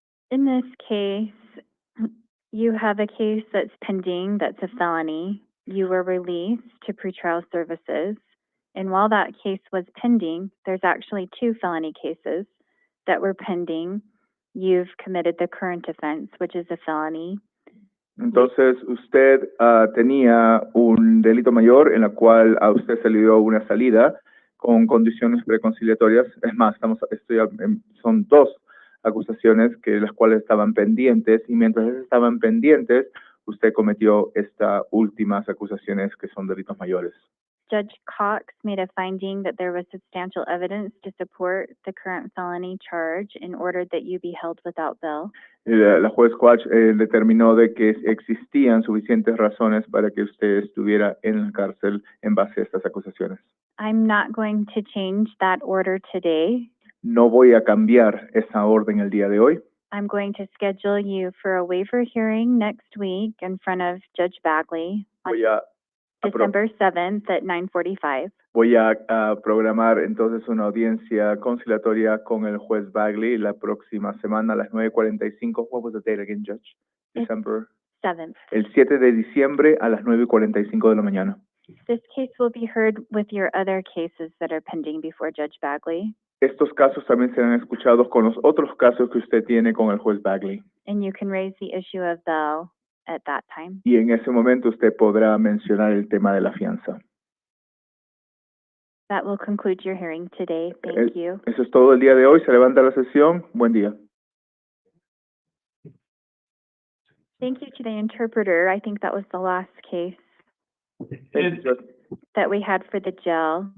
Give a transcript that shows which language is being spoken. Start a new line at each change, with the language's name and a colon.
English: In this case, you have a case that's pending, that's a felony. You were released to pretrial services. And while that case was pending, there's actually 2 felony cases that were pending. You've committed the current offense, which is a felony.
Spanish: Entonces, usted tenía un delito mayor en la cual a usted se le dio una salida con condiciones preconciliatorias. Es más, son 2 acusaciones que las cuales estaban pendientes, y mientras estaban pendientes, usted cometió estas últimas acusaciones que son delitos mayores.
English: Judge Cox made a finding that there was substantial evidence to support the current felony charge and ordered that you be held without bail.
Spanish: La juez Coach determinó de que existían suficientes razones para que usted estuviera en la cárcel en base a estas acusaciones.
English: I'm not going to change that order today.
Spanish: No voy a cambiar esa orden el día de hoy.
English: I'm going to schedule you for a waiver hearing next week in front of Judge Bagley on December 7th at 9:45.
Spanish: Voy a programar entonces una audiencia conciliatoria con el juez Bagley la próxima semana a las 9:45.
English: What was the date again, Judge? December 7th.
Spanish: El 7 de diciembre a las 9:45 de la mañana.
English: This case will be heard with your other cases that are pending before Judge Bagley.
Spanish: Estos casos también serán escuchados con los otros casos que usted tiene con el juez Bagley.
English: And you can raise the issue of bail at that time.
Spanish: Y en ese momento usted podrá mencionar el tema de la fianza.
English: That will conclude your hearing today. Thank you.
Spanish: Eso es todo el día de hoy. Se levanta la sesión. Buen día.
English: Thank you to the interpreter. I think that was the last case that we had for the jail.